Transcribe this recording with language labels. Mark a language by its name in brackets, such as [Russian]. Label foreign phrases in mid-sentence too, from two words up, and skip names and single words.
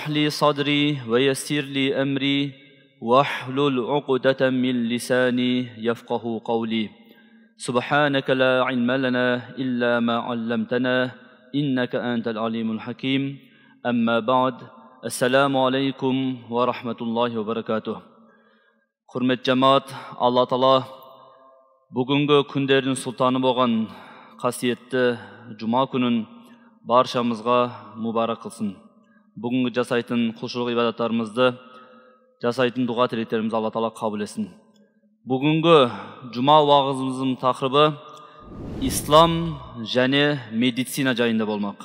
[Arabic] لي صدري ويسر لي أمري واحلل عقدة من لساني يفقه قولي سبحانك لا علم لنا إلا ما علمتنا إنك أنت العليم الحكيم أما بعد السلام عليكم ورحمة الله وبركاته [Kazakh] Құрметті жамағат, Алла Тағала бүгінгі күндердің султаны болған қасиетті жұма күнін баршамызға мұбарак қылсын. Бүгінгі жасайтын құлшылық ибадаттарымызды, жасайтын дұға тілектерімізді Алла Таала қабыл етсін. Бүгінгі жұма уағызымыздың тақырыбы ислам және медицина жайында болмақ.